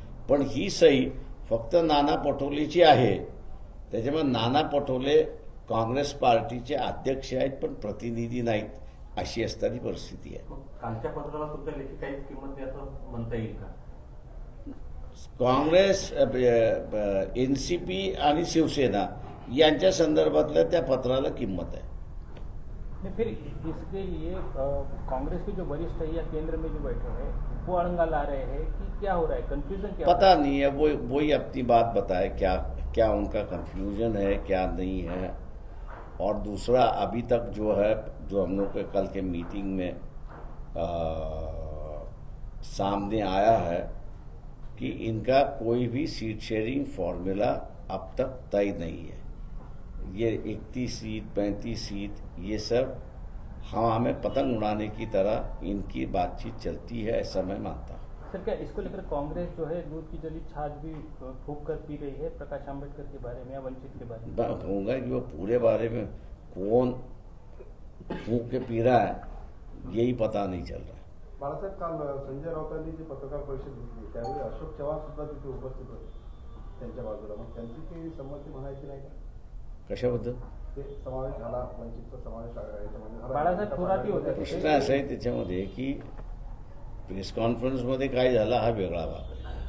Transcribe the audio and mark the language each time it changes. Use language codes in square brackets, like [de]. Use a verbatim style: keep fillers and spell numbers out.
[mr] पण ही सही फक्त नाना पटोलेची आहे, त्याच्यामुळे नाना पटोले काँग्रेस पार्टीचे अध्यक्ष आहेत पण प्रतिनिधी नाहीत, अशी असताना परिस्थिती आहे. मग कालच्या पत्राला तुमच्या लेखी काही किंमत नाही असं म्हणता येईल का? काँग्रेस, एन सी पी आणि शिवसेना यांच्या संदर्भातल्या त्या पत्राला किंमत आहे. [hi] नहीं, फिर इसके लिए अ, कांग्रेस के जो वरिष्ठ है या केंद्र में जो बैठे हैं वो अड़ंगा ला रहे हैं कि क्या हो रहा है, कंफ्यूजन क्या हो रहा पता नहीं है, वो वो ही अपनी बात बताए क्या क्या उनका कंफ्यूजन है क्या नहीं है. और दूसरा, अभी तक जो है जो हम लोग के कल के मीटिंग में आ, सामने आया है कि इनका कोई भी सीट शेयरिंग फॉर्मूला अब तक तय नहीं है. ये इकतीस सीट, पैंतीस सीट, ये सब हवा में पतंग उड़ाने की तरह इनकी बातचीत चलती है, ऐसा मैं मानता हूँ. है? सर, क्या इसको लेकर कांग्रेस जो है दूध की जली छाछ भी अ, फूंक कर पी रही है प्रकाश आंबेडकर के बारे में या वंचित के बारे में? बात होगा कि वो पूरे बारे में कौन फूंक के पी रहा है यही पता नहीं चल रहा है. [mr] बाळासाहेब, काल संजय राऊतांनी जी पत्रकार परिषद घेतली त्यावेळी अशोक चव्हाण सुद्धा तिथे उपस्थित होते त्यांच्या बाजूला. मग त्यांची ती संमती म्हणायची नाही का? कशाबद्दल ते समावेश झाला, वंचितचा समावेश आघाडीचा. बाळासाहेब थोरातही होते. प्रश्न असा आहे त्याच्यामध्ये की प्रेस कॉन्फरन्समध्ये काय झाला हा वेगळा भाग आहे.